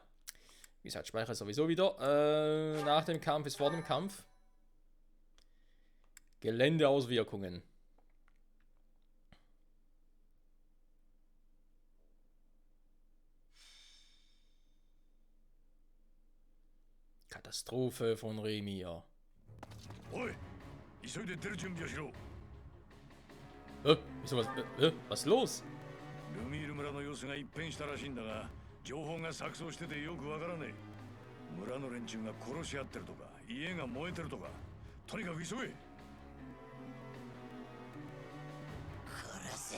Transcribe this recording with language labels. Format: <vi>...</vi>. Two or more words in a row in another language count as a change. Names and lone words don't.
<de>Wie gesagt, speichere sowieso wieder. Nach dem Kampf ist vor dem Kampf. Geländeauswirkungen. Katastrophe von Remia.</de> <ja>おい、急いで出る準備をしろ。</ja> <de>Wieso was? Was ist los?</de> <ja>ルミール村の様子が一変したらしいんだが、情報が錯綜しててよくわからねえ。村の連中が殺し合ってるとか、家が燃えてるとか、とにかく急げ。殺せ。</ja>